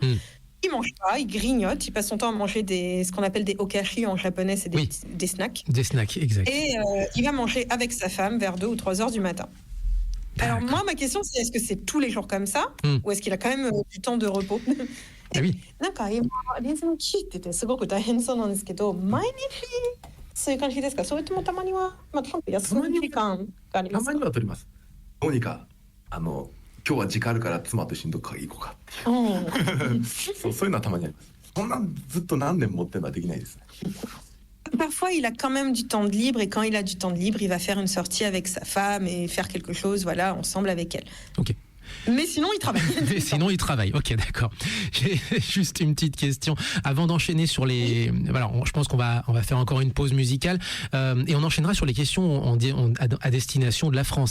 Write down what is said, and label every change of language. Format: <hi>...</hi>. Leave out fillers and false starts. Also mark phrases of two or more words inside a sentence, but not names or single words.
<fr>Il mange pas, il grignote, il passe son temps à manger ce qu'on appelle des okashi en japonais, c'est des snacks. Des snacks, exact. Et il va manger avec sa femme vers 2 ou 3 heures du matin. Alors moi, ma question, c'est est-ce que c'est tous les jours comme ça ou est-ce qu'il a quand même du temps de repos? Ah oui.</fr> <ja>なんか今リズム聞いててすごく大変そうなんですけど、毎日そういう感じですか？それともたまにはちゃんと休む時間がありますか？たまには取ります。どうにか今日は時間あるから妻と一緒にどっか行こうかっていうそういうのはたまにあります。そんなずっと何年もってのはできないですね。</ja> <fr>Parfois, il a quand même du temps de libre et quand il a du temps de libre, il va faire une sortie avec sa femme et faire quelque chose, voilà, ensemble avec elle. Ok. Mais sinon, il travaille. Mais sinon, il travaille. Ok, d'accord. J'ai juste une petite question avant d'enchaîner sur les. Voilà, je pense qu'on va faire encore une pause musicale et on enchaînera sur les questions à destination de la France.</fr>